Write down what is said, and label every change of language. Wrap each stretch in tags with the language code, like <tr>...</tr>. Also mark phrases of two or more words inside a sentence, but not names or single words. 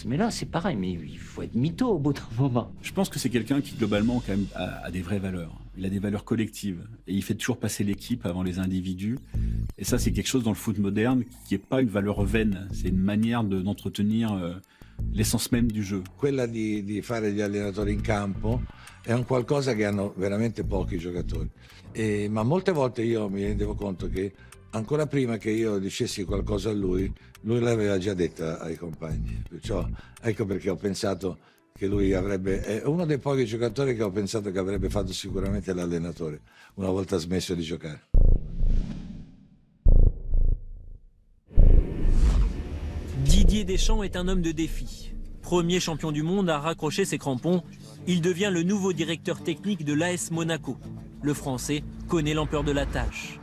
<fr>Mais là, c'est pareil, mais il faut être mytho au bout d'un moment. Je pense que c'est quelqu'un qui, globalement, quand même, a des vraies valeurs. Il a des valeurs collectives. Et il fait toujours passer l'équipe avant les individus. Et ça, c'est quelque chose dans le foot moderne qui n'est pas une valeur vaine. C'est une manière d'entretenir l'essence même du jeu.</fr> <it>Quella di fare gli allenatori in campo è un qualcosa che hanno veramente pochi giocatori. Ma molte volte io mi rendevo conto che ancora prima che io dicessi qualcosa a lui l'aveva già detta ai compagni. Perciò ecco perché ho pensato che lui è uno dei pochi giocatori che ho pensato che avrebbe fatto sicuramente l'allenatore una volta smesso di giocare.</it> <fr>Didier Deschamps est un homme de défi. Premier champion du monde à raccrocher ses crampons, il devient le nouveau directeur technique de l'AS Monaco. Le Français connaît l'ampleur de la tâche.</fr>